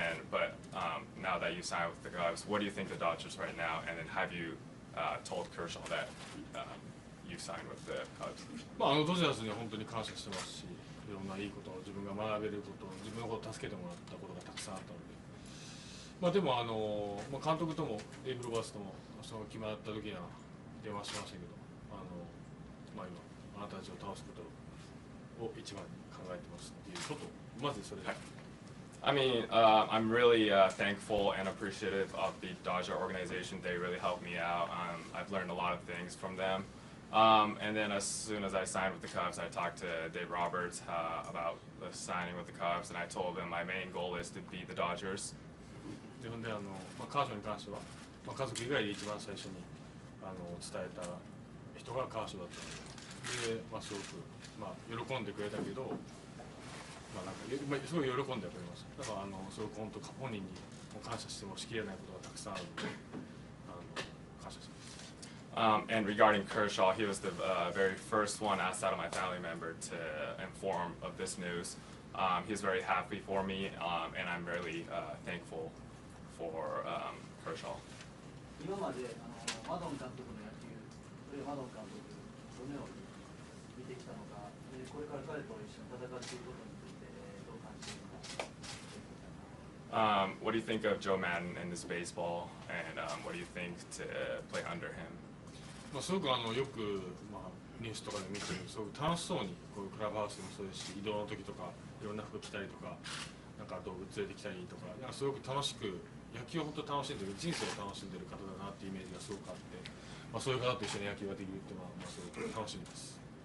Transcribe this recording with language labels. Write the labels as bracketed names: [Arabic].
[English] But now that you signed with the Cubs, what do you think of the Dodgers right now? And then have you told Kershaw that you signed with the Cubs? [Japanese] ドジャースには本当に感謝してますし、いろんないいことを自分が学べること、自分のことを助けてもらったことがたくさんあったので。でも監督ともデイブ・ロバーツともその決まった時には電話しましたけど、今あなたたちを倒すことを一番に考えてますっていうこと、まずそれで。 [English] I mean, I'm really thankful and appreciative of the Dodger organization. They really helped me out. I've learned a lot of things from them. And then as soon as I signed with the Cubs, I talked to Dave Roberts about the signing with the Cubs, and I told him my main goal is to beat the Dodgers. [Japanese] 自分でカーショーに関しては、家族以外で一番最初に伝えた人がカーショーだったので、すごく喜んでくれたけど、すごい喜んでくれました。だからすごく本当本人に感謝してもしきれないことがたくさんあるので、感謝します。 [English] And regarding Kershaw, he was the very first one outside of my family member to inform of this news. He's very happy for me, and I'm really thankful for Kershaw. [Japanese] 今までマドン監督の野球、マドン監督どのように見てきたのか、これから彼と一緒に戦っていくことについてどう感じているか。 [English] What do you think of Joe Madden and this baseball, and what do you think to play under him? [Japanese] すごくよくニュースとかで見てる、すごく楽しそうにこういうクラブハウスでもそうですし、移動の時とかいろんな服着たりとか、道具連れてきたりとか、すごく楽しく野球を本当楽しんでる、人生を楽しんでる方だなっていうイメージがすごくあって、そういう方と一緒に野球ができるっていうのはすごく楽しみです。